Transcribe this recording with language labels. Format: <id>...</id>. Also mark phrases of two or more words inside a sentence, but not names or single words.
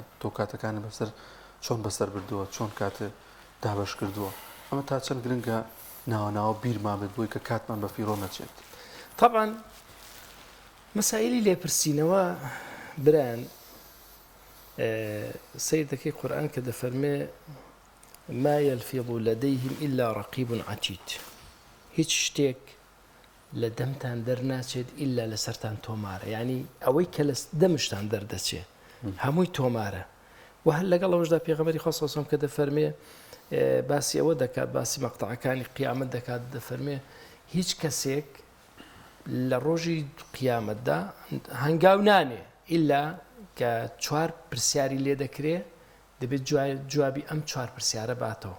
<ckb>تۆ کاتەکانی بەسەر چۆن بەسەر بردووە، چۆن کاتە دابش کردووە. ئەمە تا چەند گرنگە ناوەناوە بیرمان بێت بۆی کە کاتمان بە فیڕۆ نەچێت. طبعا مەسائلی لێپرسینەوە بران سیر دەکەی قورئان کە دەفەرمێ</ckb> <ar>ما يلفظ لديهم إلا رقيب عتيد.</ar> <ckb>هیچ شتێک لە دەمتان دەرناچێت ئیلا لەسەرتان تۆمارە. یعنی ئەوەی کە لە دەمشتان دەردەچێت هەمووی تۆمارە. و هەر لەگەڵ ئەوەشدا پێغەمبەری خوا</ckb> <ar>صلی الله علیه و سلم</ar> <ckb>کە دەفەرمێ باسی ئەوە دەکات باسی مەقتەعەکانی قیامەت دەکات دەفەرمێ هیچ کەسێک لە ڕۆژی قیامەتدا هەنگاو نانێ ئیلا کە 4 پرسیاری لێ دەکرێ دەبێت جوابی ئەم 4 پرسیارە باتەوە.</ckb>